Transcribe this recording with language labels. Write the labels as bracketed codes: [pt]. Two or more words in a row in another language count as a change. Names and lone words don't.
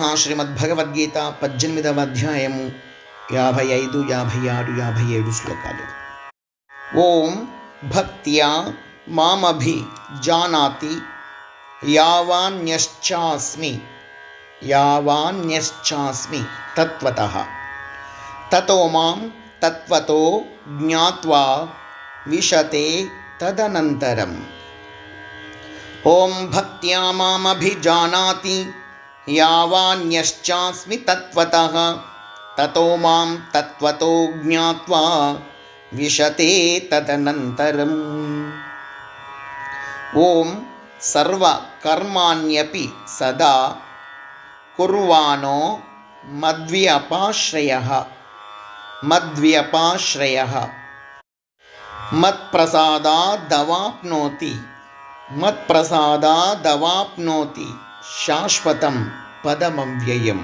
[te] శ్రీమద్భగవద్గీత 18వ అధ్యాయము 55, 56, 57 శ్లోకాలు. [sa] ఓం భక్త్యా మామభిజానాతి యావాన్యశ్చాస్మి తత్వతః తతో మాం తత్వతో జ్ఞాత్వా విశతే తదనంతరం. ఓం భక్త్యా మామభిజానాతి యావాన్యశ్చాస్మి తత్వతః తతో మాం తత్వతో జ్ఞాత్వా విశతే తదనంతరం. ఓం సర్వకర్మాణ్యపి సదా కుర్వాణో మద్వ్యపాశ్రయః మత్ప్రసాదాదవాప్నోతి శాశ్వతం పదమవ్యయం.